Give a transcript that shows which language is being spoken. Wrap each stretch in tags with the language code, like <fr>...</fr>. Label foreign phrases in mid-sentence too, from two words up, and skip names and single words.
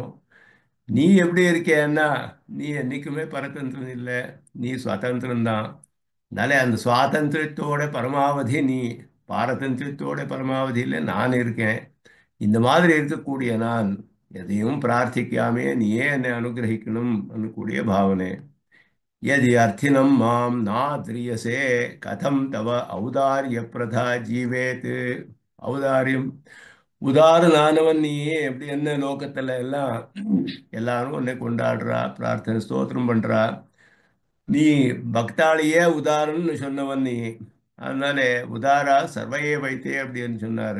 <ta>நீ எப்படி இருக்கேன்னா நீ என்னைக்குமே பரதந்திரன் இல்லை, நீ சுவாதந்திரம்தான். அதனால அந்த சுவாதந்திரத்தோட பரமாவதி நீ, பாரதந்திரத்தோட பரமாவதியில் நான் இருக்கேன். இந்த மாதிரி இருக்கக்கூடிய நான் எதையும் பிரார்த்திக்காமே நீயே என்னை அனுகிரகிக்கணும் கூடிய பாவனை.</ta> <sa>यदि अर्थिनं मां नाद्रियसे कथं तव औदार्य प्रथा जीवेत्.</sa> <ta>ஔதாரியம் உதாரணானவன் நீயே எப்படி என்ன லோகத்துல எல்லாம் எல்லாரும் உன்னை கொண்டாடுறா, பிரார்த்தனை ஸ்தோத்திரம் பண்றா. நீ பக்தாளியே உதாரணம்னு சொன்னவன் நீ. அதனால</ta> <sa>उदाराः सर्व एवैते</sa> <ta>அப்படின்னு சொன்னாரு.</ta>